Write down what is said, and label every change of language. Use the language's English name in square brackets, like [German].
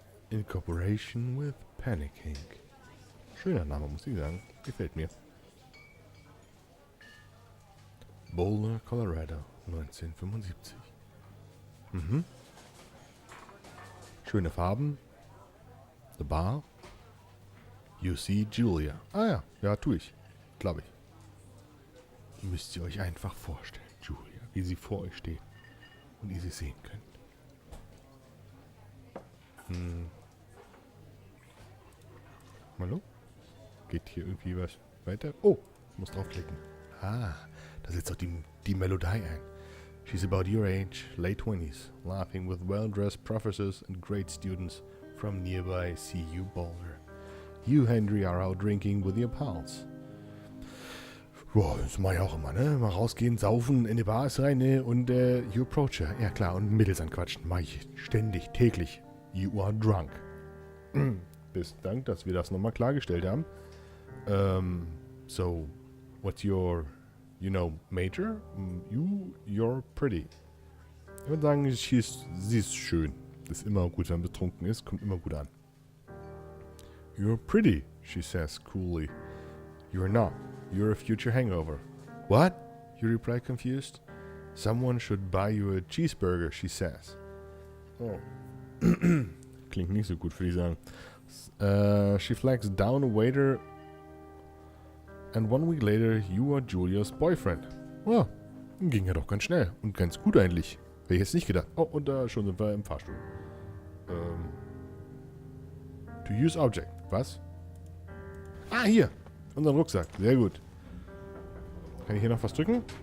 [English] In cooperation with Panic Inc. [German] Schöner Name, muss ich sagen. Gefällt mir. [English] Boulder, Colorado, 1975. Mhm. [German] Schöne Farben. [English] The Bar. You see Julia. [German] Ah ja, ja, tue ich. Glaube ich. Müsst ihr euch einfach vorstellen, Julia, wie sie vor euch steht und ihr sie sehen könnt. Hallo? Geht hier irgendwie was weiter? Oh, ich muss draufklicken. Ah, da setzt auch die Melodie ein. [English] She's about your age, late 20s, laughing with well-dressed professors and great students from nearby CU Boulder. You, Henry, are out drinking with your pals. [German] Boah, das mache ich auch immer, ne? Mal rausgehen, saufen, in die Bars rein, ne? Und, [English] you approach her. [German] Ja, klar, und Mädels anquatschen. Mach ich ständig, täglich. [English] You are drunk. [German] Besten Dank, dass wir das nochmal klargestellt haben. [English] So, what's your, major? You're pretty. [German] Ich würde sagen, sie ist schön. Das ist immer gut, wenn man betrunken ist. Kommt immer gut an. [English] You're pretty, she says coolly. You're not. You're a future hangover. What? You reply confused. Someone should buy you a cheeseburger, she says. Oh. [German] Klingt nicht so gut, würde ich sagen. [English] She flags down a waiter. And 1 week later, you are Julia's boyfriend. [German] Oh, ging ja doch ganz schnell. Und ganz gut eigentlich. Hätte ich jetzt nicht gedacht. Oh, und da schon sind wir im Fahrstuhl. [English] To use object. [German] Was? Ah, hier. Unseren Rucksack. Sehr gut. Kann ich hier noch was drücken?